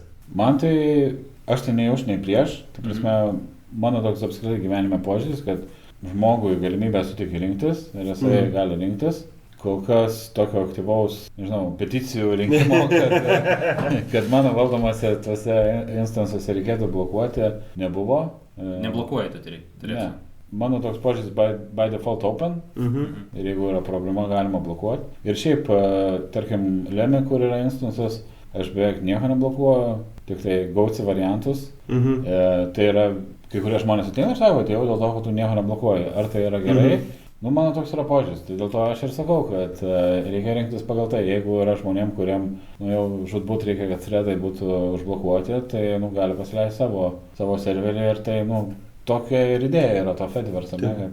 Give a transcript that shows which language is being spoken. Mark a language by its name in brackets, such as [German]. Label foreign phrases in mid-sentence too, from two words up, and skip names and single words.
[Lithuanian] Man tai, aš tai nei už, nei prieš. Tai prasme, mano toks apskritai gyvenime požiūris, kad žmogui galimybę sutikti rinktis ir jisai gali rinktis. Kol kas tokio aktyvaus, peticijų rinkimo, kad mano valdomose tuose instansuose reikėtų blokuoti, nebuvo. Neblokuoji tu turėsi? Ne. Mano toks požiūris [English] by default open [Lithuanian] ir jeigu yra problema, galima blokuoti. Ir šiaip, tarkim, Lemi, kur yra instansas, aš beveik nieko neblokuoju, tik tai gausi variantus. Tai yra, kai kurie žmonės ateina ir sako, tai jau dėl to, kad tu nieko neblokuoji. Ar tai yra gerai? Mano toks yra požiūris, tai dėl to aš ir sakau, kad reikia rinktis pagal tai, jeigu yra žmonėm, kuriem jau žudbūt reikia, kad threadai būtų užblokuoti, tai gali pasileisti savo serverį ir tai, tokia ir idėja yra to Fediverse, ne?